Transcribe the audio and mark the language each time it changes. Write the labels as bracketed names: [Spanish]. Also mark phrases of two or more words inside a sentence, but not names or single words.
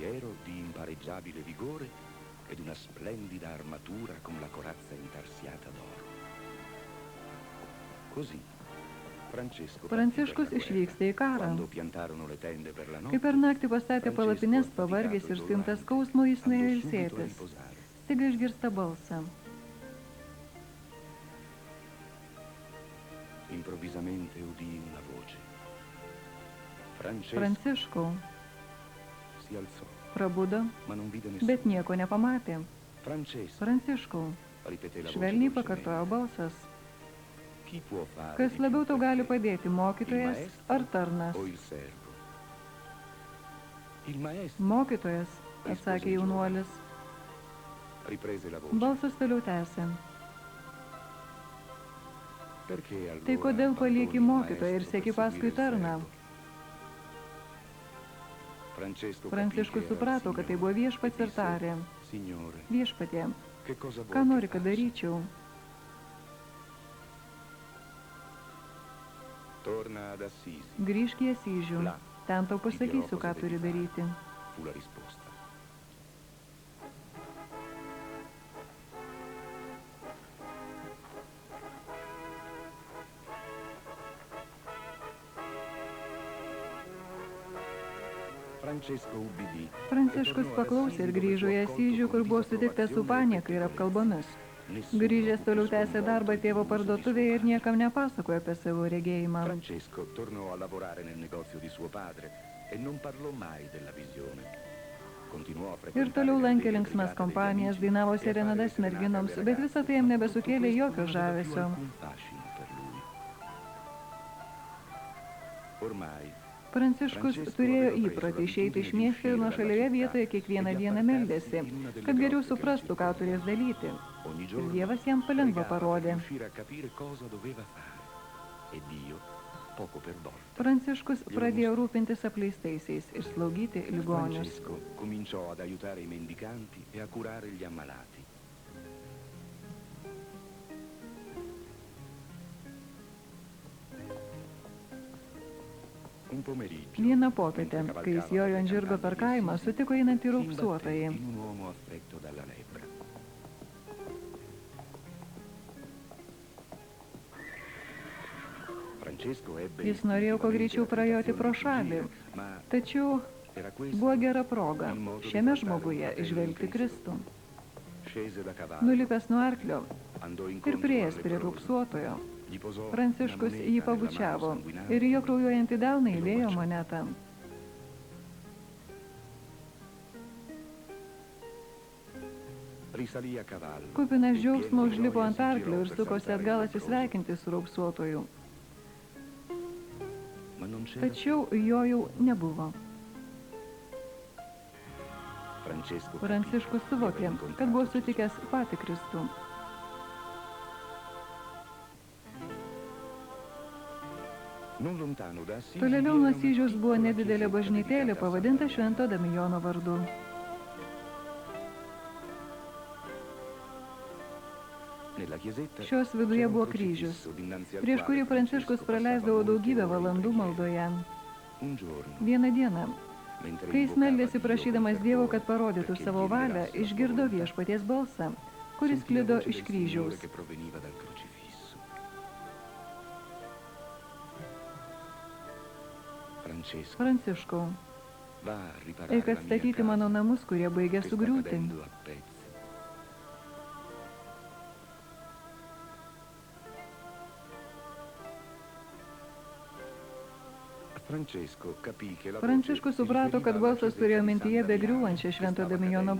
[Lithuanian] Pranciškus išvyksta į karą. Kai per naktį pastatė palapines, pavargęs ir suimtas skausmo, jis nuėjo ilsėtis. Staiga išgirsta balsą. [Italian] Improvvisamente udì una voce. [Lithuanian] Pranciškau. [Italian] Si alzò, [Lithuanian] Prabudo, [Italian] ma non vide nessuno. [Lithuanian] bet nieko nepamatė. Pranciškau. [Italian] Ripeté la voce [Lithuanian] Švelniai [Italian] dolcemente. [Lithuanian] pakartojo balsas. [Italian] Chi può fare [Lithuanian] Kas [Italian] di [Lithuanian] labiau [Italian] più [Lithuanian] tau [Italian] per [Lithuanian] gali [Italian] te? [Lithuanian] padėti, mokytojas [Italian] Il maestro [Lithuanian] ar tarnas? [Italian] o il servo? Il maestro, [Lithuanian] Mokytojas, atsakė jaunuolis. [Italian] riprese la voce. [Lithuanian] Balsas toliau tęsė. [Italian] Perché allora [Lithuanian] Tai kodėl palieki [Italian] abbandoni il [Lithuanian] mokytoją ir [Italian] maestro [Lithuanian] seki [Italian] per [Lithuanian] paskui [Italian] seguire il [Lithuanian] tarną? [Italian] servo? [Lithuanian] Pranciškus suprato, kad tai buvo viešpats ir tarė. [Italian] Signore, [Lithuanian] Viešpatie, [Italian] che cosa vuoi [Lithuanian] ką nori, [Italian] che [Lithuanian] kad [Italian] faccia? [Lithuanian] daryčiau? [Italian] Torna ad Assisi, [Lithuanian] Grįžk į Asyžių. Ten tau pasakysiu, ką turi daryti. [Italian] fu la risposta. [Lithuanian] Pranciškus paklausė ir grįžo į Asyžių, kur buvo sutiktas su panieka ir apkalbomis. Grįžęs toliau tęsė darbą tėvo parduotuvėje ir niekam nepasakojo apie savo regėjimą. [Italian] Francesco tornò a lavorare nel negozio di suo padre e non parlò mai della visione. Continuò a frequentare [Lithuanian] Ir toliau [Italian] le [Lithuanian] lankė [Italian] allegre [Lithuanian] linksmas [Italian] brigate degli [Lithuanian] kompanijas, [Italian] amici [Lithuanian] dainavo [Italian] e a fare [Lithuanian] serenadas [Italian] serenate [Lithuanian] merginoms, [Italian] alle [Lithuanian] bet visą tai jam [Italian] ragazze. [Lithuanian] nebesukėlė [Italian] Tutto questo [Lithuanian] jokio [Italian] non aveva più [Lithuanian] žavesio. [Italian] alcun fascino per lui. Ormai [Lithuanian] Pranciškus turėjo įprotį išeiti iš miesto ir nuošalioje vietoje kiekvieną dieną meldėsi, kad geriau suprastų, ką turės daryti. Ir Dievas jam palengva parodė. Pranciškus pradėjo rūpintis apleistaisiais ir slaugyti ligonius. [Italian] Francesco cominciò ad aiutare i mendicanti e a curare gli ammalati. Un pomeriggio, [Lithuanian] Vieną popietę, kai jis jojo ant žirgo per kaimą, sutiko einantį raupsuotąjį. [Italian] in un uomo affetto dalla lebbra. Francesco ebbe [Lithuanian] Jis norėjo kuo greičiau prajoti pro šalį, [Italian] ma [Lithuanian] tačiau [Italian] era questo [Lithuanian] buvo gera proga šiame žmoguje įžvelgti Kristų. [Italian] scese da cavallo, [Lithuanian] Nulipęs nuo arklio [Italian] andò [Lithuanian] ir [Italian] incontro [Lithuanian] prieėjęs [Italian] al [Lithuanian] prie [Italian] leproso, [Lithuanian] raupsuotojo, [Italian] gli posò [Lithuanian] Pranciškus [Italian] una [Lithuanian] jį [Italian] moneta [Lithuanian] pabučiavo [Italian] nella mano sanguinante [Lithuanian] ir į jo kraujuojantį delną įdėjo monetą. [Italian] risalì a cavallo. [Lithuanian] Kupinas džiaugsmo užlipo ant arklio ir sukosi atgal atsisveikinti su raupsuotoju. [Italian] Ma non c'era [Lithuanian] Tačiau jo jau nebuvo. [Italian] Francesco [Lithuanian] Pranciškus suvokė, kad buvo sutikęs patį Kristų. [Italian] non lontano da Assisi [Lithuanian] Tolėliau [Italian] vi [Lithuanian] nuo [Italian] era una [Lithuanian] Asyžiaus buvo [Italian] piccola [Lithuanian] nedidelė [Italian] chiesetta [Lithuanian] bažnytėlė [Italian] dedicata a [Lithuanian] pavadinta [Italian] San [Lithuanian] Švento Damijono vardu. [Italian] Nella chiesetta [Lithuanian] Šios viduje [Italian] c'era un [Lithuanian] buvo [Italian] crocifisso [Lithuanian] kryžius, [Italian] dinanzi al [Lithuanian] prieš [Italian] quale [Lithuanian] kurį Pranciškus [Italian] Francesco [Lithuanian] praleisdavo [Italian] passava [Lithuanian] daugybę [Italian] molte ore [Lithuanian] valandų [Italian] in [Lithuanian] maldoje. [Italian] preghiera. Un giorno, [Lithuanian] Vieną dieną, [Italian] mentre [Lithuanian] kai jis [Italian] invocava [Lithuanian] meldėsi [Italian] Dio [Lithuanian] prašydamas [Italian] con [Lithuanian] Dievo, [Italian] fervore [Lithuanian] kad parodytų [Italian] perché [Lithuanian] savo [Italian] gli [Lithuanian] valią, [Italian] rivelasse la sua [Lithuanian] išgirdo [Italian] volontà, [Lithuanian] viešpaties balsą, kuris [Italian] sentì la [Lithuanian] sklido [Italian] voce [Lithuanian] iš [Italian] del [Lithuanian] kryžiaus. [Italian] Signore che proveniva dal crocifisso. Francesco, [Lithuanian] Pranciškau, [Italian] va a riparare [Lithuanian] eik [Italian] la mia [Lithuanian] atstatyti [Italian] casa [Lithuanian] mano namus, kurie baigė [Italian] che sta [Lithuanian] sugriūti. [Italian] cadendo a pezzi. Francesco capì che la voce [Lithuanian] Pranciškus [Italian] si [Lithuanian] suprato, [Italian] riferiva [Lithuanian] kad [Italian] alla [Lithuanian] balsas [Italian] chiesetta [Lithuanian] turėjo [Italian] di [Lithuanian] mintyje [Italian] San [Lithuanian] begriūvančią [Italian] Damiano, [Lithuanian] Švento [Italian] che stava [Lithuanian] Damijono